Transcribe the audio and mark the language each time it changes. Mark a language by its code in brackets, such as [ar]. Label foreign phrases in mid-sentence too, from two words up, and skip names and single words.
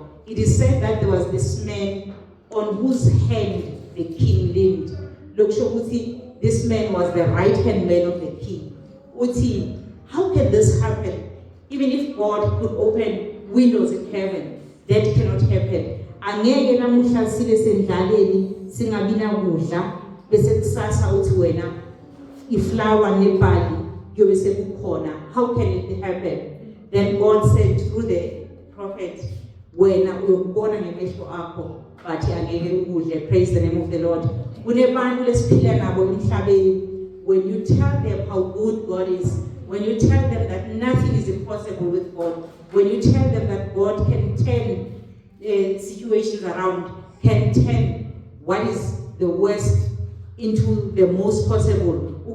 [en] It is said that there was this man on whose hand the king leaned. Look, Shokuti, this man was the right-hand man of the king. Uti, how can this happen? Even if God could open windows in heaven, that cannot happen. [zu] Angeke namuhla sibe sendlaleni singabina kudla bese kusasa uthi wena iflower nebhali kuyobe sekukhona. [en] How can it happen? Then God said through the prophet, [zu] wena uyokubona ngemehlo akho bathi angeke ukudle. [en] Praise the name of the Lord. [ss] Kunebantu lesiphila nabo emhlabeni, [en] when you tell them how good God is, when you tell them that nothing is impossible with God, when you tell them that God can turn situations around, can turn what is the worst into the most possible,